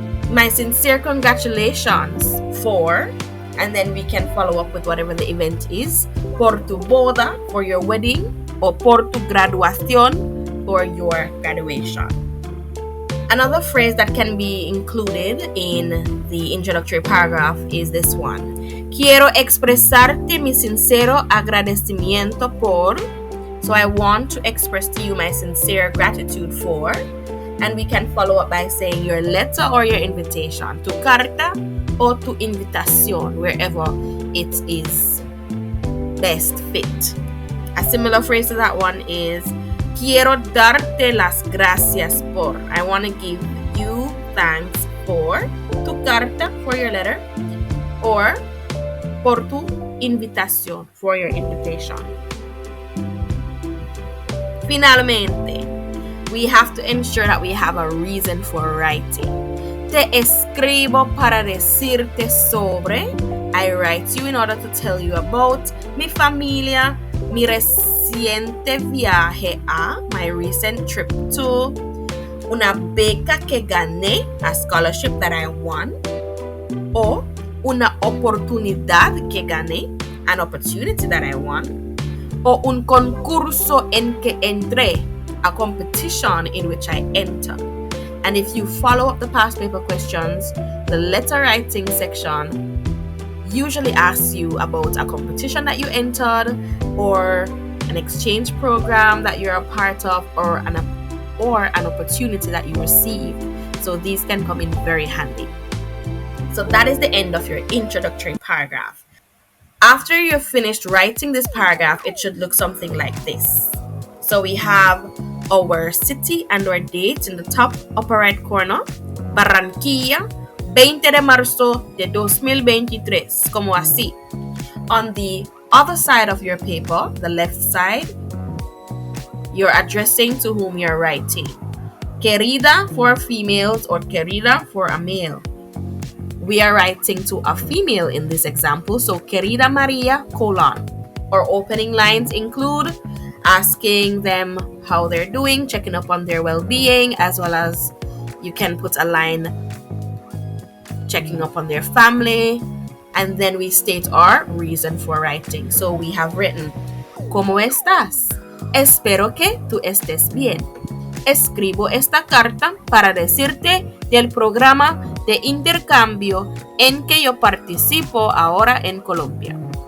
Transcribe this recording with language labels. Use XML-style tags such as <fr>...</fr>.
<en>My sincere congratulations for, and then we can follow up with whatever the event is,</en> <es>por tu boda,</es> <en>for your wedding, or</en> <es>por tu graduación,</es> <en>for your graduation. Another phrase that can be included in the introductory paragraph is this one.</en> <es>Quiero expresarte mi sincero agradecimiento por.</es> <en>So I want to express to you my sincere gratitude for. And we can follow up by saying your letter or your invitation,</en> <es>tu carta</es> <en>or</en> <es>tu invitación,</es> <en>wherever it is best fit. A similar phrase to that one is,</en> <es>quiero darte las gracias por.</es> <en>I want to give you thanks for</en> <es>tu carta,</es> <en>for your letter, or</en> <es>por tu invitación,</es> <en>for your invitation. Finalmente, we have to ensure that we have a reason for writing.</en> <es>Te escribo para decirte sobre.</es> <en>I write you in order to tell you about</en> <es>mi familia, mi reciente viaje a,</es> <en>my recent trip to,</en> <es>una beca que gané,</es> <en>a scholarship that I won,</en> <es>o una oportunidad que gané,</es> <en>an opportunity that I won,</en> <es>o un concurso en que entré,</es> <en>a competition in which I entered. And if you follow up the past paper questions, the letter writing section usually asks you about a competition that you entered, or an exchange program that you're a part of, or an opportunity that you received. So these can come in very handy. So that is the end of your introductory paragraph. After you've finished writing this paragraph, it should look something like this. So we have our city and our date in the top upper right corner.</en> <es>Barranquilla, 20 de marzo de 2023, como así.</es> <en>On the other side of your paper, the left side, you're addressing to whom you're writing. Querida for females or querida for a male. We are writing to a female in this example, so querida Maria, colon. Our opening lines include, asking them how they're doing, checking up on their well-being, as well as you can put a line checking up on their family. And then we state our reason for writing. So we have written,</en> <es>¿Cómo estás? Espero que tú estés bien. Escribo esta carta para decirte del programa de intercambio en que yo participo ahora en Colombia.</es>